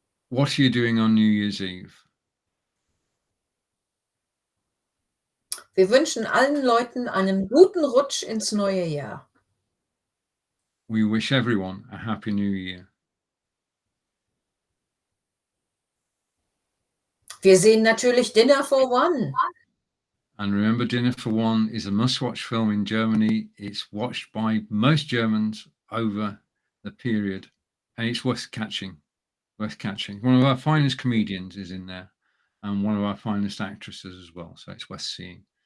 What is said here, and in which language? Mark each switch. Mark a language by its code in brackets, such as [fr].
[en] What are you doing on New Year's Eve? [de] Wir wünschen allen Leuten einen guten Rutsch ins neue Jahr. [en] We wish everyone a happy new year. [de] Wir sehen natürlich Dinner for One. [en] And remember, Dinner for One is a must-watch film in Germany. It's watched by most Germans over the period, and it's worth catching. Worth catching. One of our finest comedians is in there, and one of our finest actresses as well. So it's worth seeing.